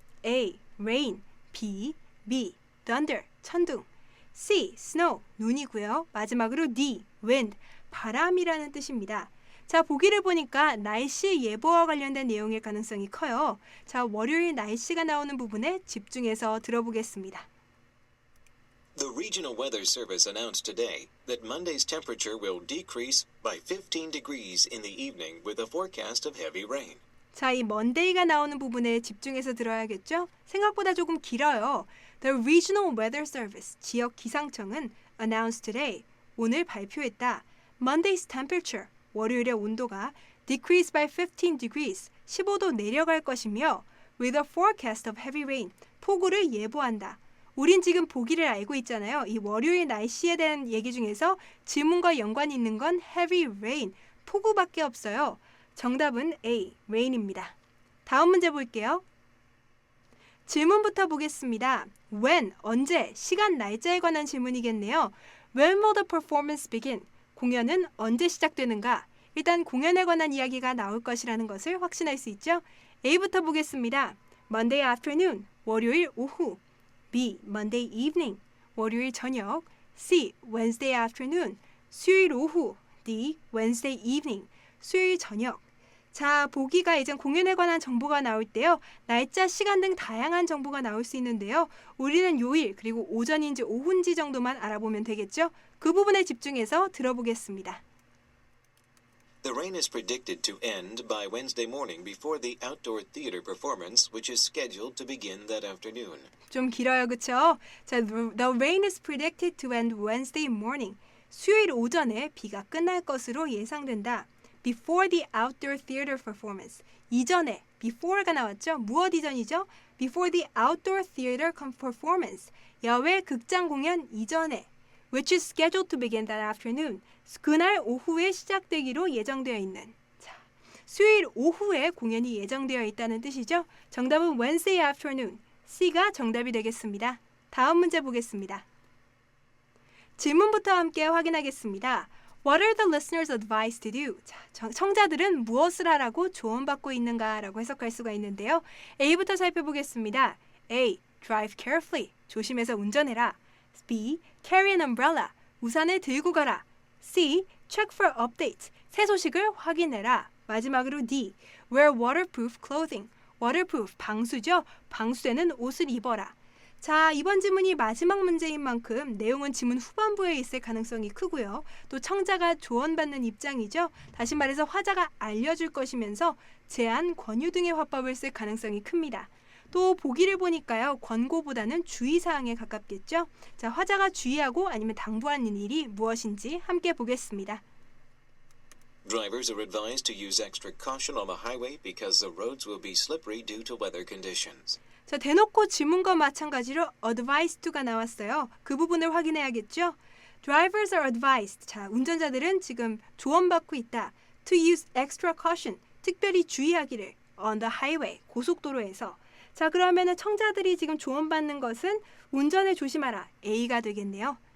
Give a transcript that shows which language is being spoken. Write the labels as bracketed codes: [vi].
[en] A. Rain. B. Thunder. [ko] 천둥. [en] C. Snow. [ko] 눈이고요. 마지막으로 [en] D. Wind. [ko] 바람이라는 뜻입니다. 자, 보기를 보니까 날씨 예보와 관련된 내용일 가능성이 커요. 자, 월요일 날씨가 나오는 부분에 집중해서 들어보겠습니다. [en] The Regional Weather Service announced today that Monday's temperature will decrease by 15 degrees in the evening with a forecast of heavy rain. [ko] 자, 이 먼데이가 나오는 부분에 집중해서 들어야겠죠? 생각보다 조금 길어요. [en] The Regional Weather Service, [ko] 지역 기상청은 [en] announced today, [ko] 오늘 발표했다. [en] Monday's temperature, [ko] 월요일의 온도가 [en] decrease by 15 degrees, [ko] 15도 내려갈 것이며 [en] with a forecast of heavy rain, [ko] 폭우를 예보한다. 우린 지금 보기를 알고 있잖아요. 이 월요일 날씨에 대한 얘기 중에서 질문과 연관이 있는 건 [en] heavy rain, [ko] 폭우밖에 없어요. 정답은 A, rain입니다. 다음 문제 볼게요. 질문부터 보겠습니다. When, 언제, 시간, 날짜에 관한 질문이겠네요. [en] When will the performance begin? [ko] 공연은 언제 시작되는가? 일단 공연에 관한 이야기가 나올 것이라는 것을 확신할 수 있죠. A부터 보겠습니다. [en] Monday afternoon, [ko] 월요일 오후. [en] B, Monday evening, [ko] 월요일 저녁. [en] C, Wednesday afternoon, [ko] 수요일 오후. [en] D, Wednesday evening, [ko] 수요일 저녁. 자, 보기가 이제 공연에 관한 정보가 나올 때요. 날짜, 시간 등 다양한 정보가 나올 수 있는데요. 우리는 요일 그리고 오전인지 오후인지 정도만 알아보면 되겠죠. 그 부분에 집중해서 들어보겠습니다. [en] The rain is predicted to end by Wednesday morning before the outdoor theater performance, which is scheduled to begin that afternoon. [ko] 좀 길어요, 그쵸? [en] 자, the rain is predicted to end Wednesday morning. [ko] 수요일 오전에 비가 끝날 것으로 예상된다. [en] Before the outdoor theater performance. [ko] 이전에, before가 나왔죠? 무엇 이전이죠? [en] Before the outdoor theater performance. [ko] 야외 극장 공연 이전에. [en] Which is scheduled to begin that afternoon. [ko] 그날 오후에 시작되기로 예정되어 있는. 자, 수요일 오후에 공연이 예정되어 있다는 뜻이죠? 정답은 [en] Wednesday afternoon. [ko] C가 정답이 되겠습니다. 다음 문제 보겠습니다. 질문부터 함께 확인하겠습니다. [en] What are the listeners advised to do? [ko] 자, 청자들은 무엇을 하라고 조언받고 있는가라고 해석할 수가 있는데요. A부터 살펴보겠습니다. [en] A. Drive carefully. [ko] 조심해서 운전해라. [en] B. Carry an umbrella. [ko] 우산을 들고 가라. [en] C. Check for updates. [ko] 새 소식을 확인해라. 마지막으로 D. [en] Wear waterproof clothing. [ko] waterproof, 방수죠. 방수되는 옷을 입어라. 자, 이번 지문이 마지막 문제인 만큼 내용은 지문 후반부에 있을 가능성이 크고요. 또 청자가 조언받는 입장이죠. 다시 말해서 화자가 알려줄 것이면서 제안, 권유 등의 화법을 쓸 가능성이 큽니다. 또 보기를 보니까요. 권고보다는 주의사항에 가깝겠죠. 자, 화자가 주의하고 아니면 당부하는 일이 무엇인지 함께 보겠습니다. [en] Drivers are advised to use extra caution on the highway because the roads will be slippery due to weather conditions. [ko] 자, 대놓고 지문과 마찬가지로 advised to가 나왔어요. 그 부분을 확인해야겠죠. [en] Drivers are advised. [ko] 자, 운전자들은 지금 조언받고 있다. [en] To use extra caution. [ko] 특별히 주의하기를. [en] On the highway. [ko] 고속도로에서. 자, 그러면은 청자들이 지금 조언받는 것은 운전을 조심하라. A가 되겠네요.